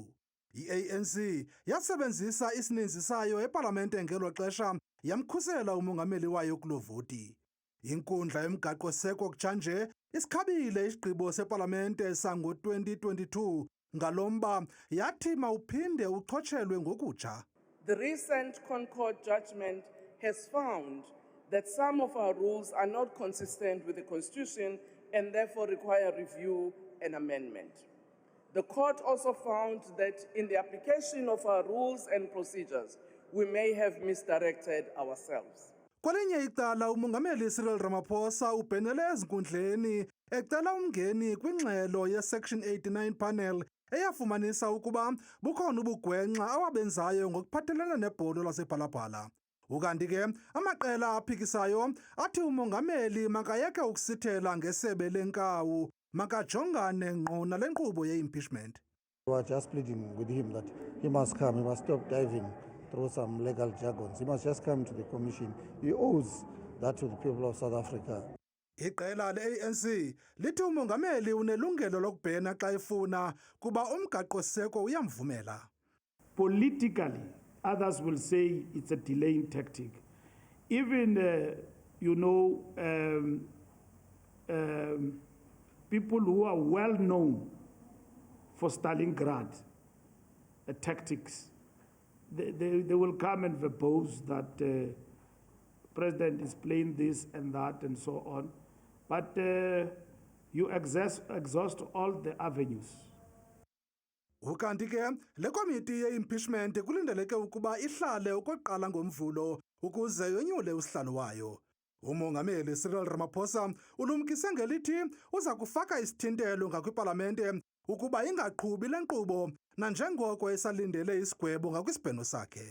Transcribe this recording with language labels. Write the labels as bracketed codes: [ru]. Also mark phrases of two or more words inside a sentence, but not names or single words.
[xh] I-ANC yasebenzisa isininzi sayo eParlamente ngelo xesha yamkhusela umongameli wayo kulo voti. Inkundla yomgaqo-seko kutshanje isikhabile isigqibo seParlamente sango-2022 ngalomba yathi mawuphinde uchotshelwe ngokutsha. [en] The recent Concord judgment has found that some of our rules are not consistent with the Constitution and therefore require review and amendment. The court also found that in the application of our rules and procedures, we may have misdirected ourselves. [xh] Kwelinye icala umongameli Cyril Ramaphosa ubhenele ezinkundleni ecela umngeni kwingxelo ye-Section 89 panel eyafumanisa ukuba bukhona ubugwenxa awabenzayo ngokuphathelene nebholo lasephalaphala. Ukanti ke amaqela aphikisayo athi umongameli makayeke ukusithela ngesebe lenkawu makajongane ngqo nale nkqubo ye-impeachment. [en] We are just pleading with him that he must come, he must stop diving through some legal jargons. He must just come to the commission. He owes that to the people of South Africa. [xh] Iqela le-ANC lithi umongameli unelungelo lokubhena xa efuna kuba umgaqo-seko uyamvumela. [en] Politically, others will say it's a delaying tactic. Even, people who are well known for Stalingrad tactics, they will come and verbose that the president is playing this and that and so on. But you exhaust all the avenues. [xh] Ukanti ke le komiti ye-impeachment kulindeleke ukuba ihlale okokuqala ngoMvulo ukuze yonyule usihlalo wayo. Umongameli Cyril Ramaphosa ulumkise ngelithi uza kufaka isithintelo ngakwiParlamente ukuba ingaqhubi le nkqubo nanjengoko esalindele isigwebo ngakwisibheno sakhe.